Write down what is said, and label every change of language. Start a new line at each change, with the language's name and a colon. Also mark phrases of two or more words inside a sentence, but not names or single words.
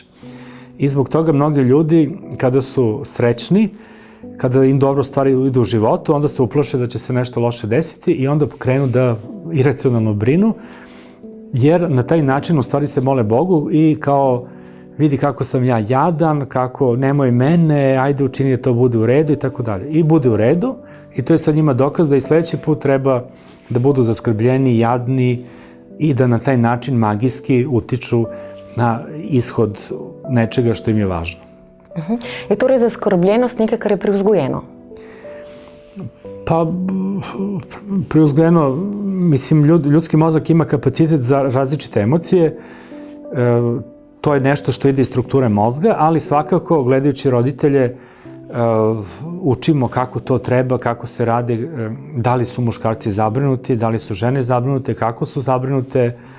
Serbian: I zbog toga mnogi ljudi kada su srećni, kada im dobro stvari idu u životu, onda se uplaše da će se nešto loše desiti i onda krenu da iracionalno brinu, jer na taj način u stvari se mole Bogu i kao vidi kako sam ja jadan, kako nemoj mene, ajde učini da to bude u redu i tako dalje. I bude u redu i to je sad njima dokaz da i sledeći put treba da budu zaskrbljeni, jadni i da na taj način magijski utiču na ishod nečega što im je važno.
Slovenian: Je torej zaskrbljenost nekaj, kar je privzgojeno?
Serbian: Pa, privzgojeno, mislim, ljudski mozak ima kapacitet za različite emocije. To je nešto što ide iz strukture mozga, ali svakako, gledajući roditelje, učimo kako to treba, kako se radi, da li su muškarci zabrinuti, da li su žene zabrinute, kako su zabrinute.